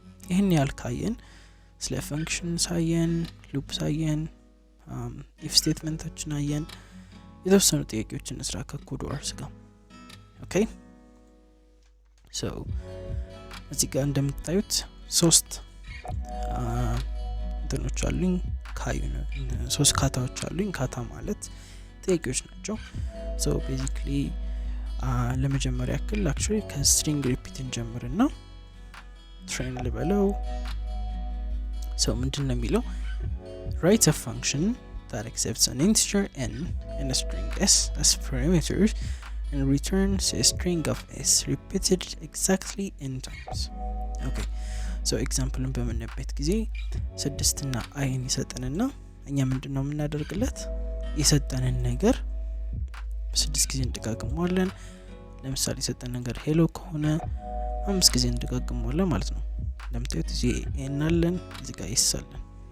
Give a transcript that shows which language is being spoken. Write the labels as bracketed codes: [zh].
[am] ይሄን ያልካየን ስለ function ሳየን loop ሳየን if statementዎችን አየን የተወሰኑ ጥያቄዎችን እንስራ ከኮድ ወርስ ጋር ኦኬ so እዚህ ጋር እንደምታዩት ሶስት እንትኖች አሉኝ ካዩ ነው። 3 ካታዎች አሉኝ። ካታ ማለት ጥያቄዎች ናቸው። ሶ ቤዚክሊ ለመጀመሪያ ያክል አክቹሊ ከስትሪንግ ሪፒት እንጀምርና ትሬን ልበለው። ሶ ምንድነው የሚለው [en] write a function that accepts an integer n and a string s as parameters and returns a string of s repeated exactly n times. [am] okay so example በምንበት ጊዜ 6 እና i ይሰጠንና እኛ ምንድነው የምናደርግለት የሰጠንን ነገር 6 ጊዜ እንጠቃቅመዋለን። ለምሳሌ የሰጠን ነገር ሄሎ ከሆነ 5 ጊዜ እንጠቃቅመዋለን ማለት ነው። ለምታዩት እዚህ n አለን፣ እዚህ ጋር s አለን።